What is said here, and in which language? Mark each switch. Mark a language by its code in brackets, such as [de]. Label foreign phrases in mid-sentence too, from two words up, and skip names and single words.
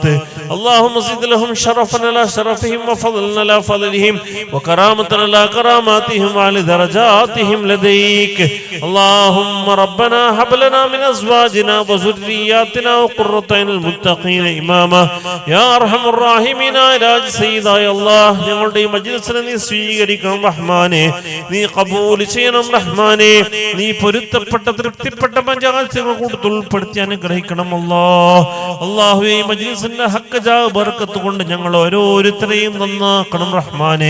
[ar] اللهم زد لهم شرفا على شرفهم وفضلا على فضلهم وكرامة على كراماتهم وعلى درجاتهم لديك. اللهم ربنا هب لنا من أزواجنا وذرياتنا وقرة أعين للمتقين إماما يا أرحم الراحمين. [ml] രാജ സയ്യിദായ അല്ലാഹ് ഞങ്ങളുടെ ഈ മജ്ലിസിനെ നീ സ്വീകരിക്കണം റഹ്മാനേ, നീ കബൂൽ ചെയ്യണം റഹ്മാനേ, നീ പൊരുത്തപ്പെട്ട തൃപ്തിപ്പെട്ട മജാലിസുകൾ കൂട്ടത്തിൽ ഉൾപ്പെടുത്തി അനുഗ്രഹിക്കണം അല്ലാഹ്. അല്ലാഹുവേ, ഈ മജ്ലിസിന്റെ [ar] حق جاه بركة [ml] കൊണ്ട് ഞങ്ങൾ ഓരോരുത്തരെയും നന്നാക്കണം റഹ്മാനേ.